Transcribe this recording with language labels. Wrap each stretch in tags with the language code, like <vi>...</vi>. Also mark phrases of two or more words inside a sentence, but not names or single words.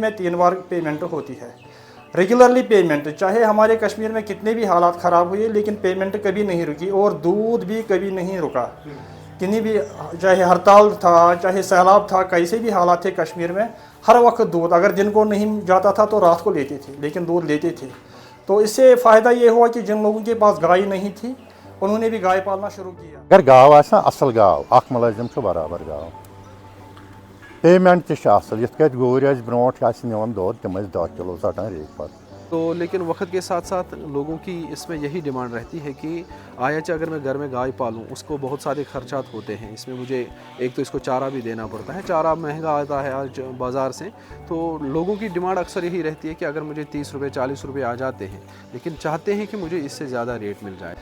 <ur>میں 3 بار پیمنٹ ہوتی ہے ریگولرلی پیمنٹ چاہے ہمارے کشمیر میں کتنے بھی حالات خراب ہوئے لیکن پیمنٹ کبھی نہیں رکی اور دودھ بھی کبھی نہیں رکا کتنی بھی چاہے ہڑتال تھا چاہے سیلاب تھا کیسے بھی حالات تھے کشمیر میں ہر وقت دودھ اگر دن کو نہیں جاتا تھا تو رات کو لیتے تھے لیکن دودھ لیتے تھے تو اس سے فائدہ یہ ہوا کہ جن لوگوں کے پاس گائے نہیں تھی انہوں نے بھی گائے پالنا شروع کیا.</ur> <ks>اگر گاو آسہِ نا اَصٕل گاو اکھ مُلٲزِم چھُ برابر گاو پیمنٹ تہِ چھِ اَصٕل یِتھ کٲٹھۍ گوٗرۍ ٲسۍ برونٛٹھ ٲسۍ نِوان دۄد تِم ٲسۍ 10 کِلوٗ ژَٹان ریٚکۍ پَتہٕ</ks> <ur>تو لیکن وقت کے ساتھ ساتھ لوگوں کی اس میں یہی ڈیمانڈ رہتی ہے کہ اگر میں گھر میں گائے پالوں اس کو بہت سارے خرچات ہوتے ہیں اس میں مجھے ایک تو اس کو چارہ بھی دینا پڑتا ہے چارہ مہنگا آتا ہے آج بازار سے تو لوگوں کی ڈیمانڈ اکثر یہی رہتی ہے کہ اگر مجھے 30 روپے 40 روپے آ جاتے ہیں لیکن چاہتے ہیں کہ مجھے اس سے زیادہ ریٹ مل جائے.</ur>